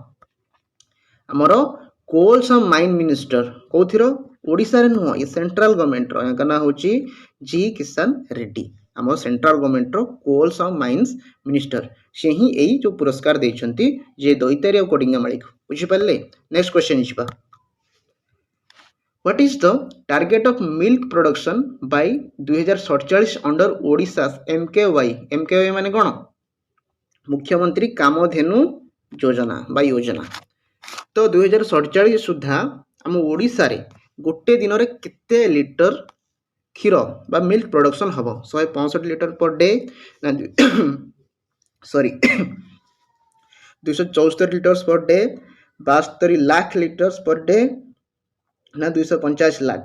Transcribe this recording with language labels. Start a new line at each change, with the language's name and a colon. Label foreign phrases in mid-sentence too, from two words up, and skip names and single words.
Odia: ଆମର
English: coals of mine minister.
Odia: କେଉଁଥିର? ଓଡ଼ିଶାରେ ନୁହଁ, ଇଏ
English: central government.
Odia: ୟାଙ୍କ ନାଁ ହେଉଛି ଜି କିଷାନ ରେଡ୍ଡି, ଆମ
English: central government coals of mines minister.
Odia: ସେ ହିଁ ଏଇ ଯେଉଁ ପୁରସ୍କାର ଦେଇଛନ୍ତି, ଯେ ଦୈତାରୀ ଆଉ କୋଡିଙ୍ଗାମାଳିକୁ। ବୁଝିପାରିଲେ?
English: next question
Odia: ଯିବା।
English: What is the target of milk production by 2047 under Odisha's MKY?
Odia: MKY ମାନେ କ'ଣ? ମୁଖ୍ୟମନ୍ତ୍ରୀ କାମଧେନୁ ଯୋଜନା ବା ଯୋଜନା। ତ 2047 ସୁଦ୍ଧା ଆମ ଓଡ଼ିଶାରେ ଗୋଟେ ଦିନରେ କେତେ ଲିଟର କ୍ଷୀର ବା
English: milk production
Odia: ହେବ?
English: 165 litre per day ନା 274 litres per day, 72 ଲାख litres per day ନା 250 ଲାख?